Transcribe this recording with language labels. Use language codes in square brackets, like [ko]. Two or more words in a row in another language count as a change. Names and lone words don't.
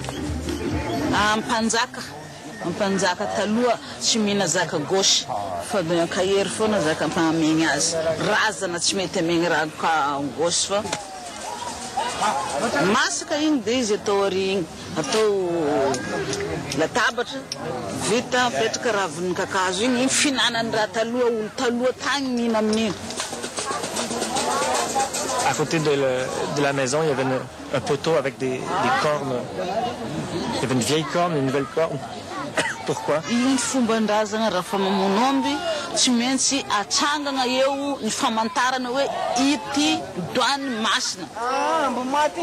[mg] Mpanjaka taloha tsy mihina zaka gauche fa kahery foana zaka mpamegny azy razana tsy mety amegny raha gauche fa masaka igny dia izy atao ary igny atao latabatra vita apetraka ravin'ny kakazo igny finanany raha taloha olo taloha tagny mihina amin'igny. [fr] À côté de la maison, il y avait un poteau avec des cornes. Il y avait une vieille corne et une nouvelle corne. Pourquoi? [mg] Igny fomban-drazana raha fa mamono omby tsy maintsy atsangana eo ny famantarana hoe ity doany masina. Mbo maty.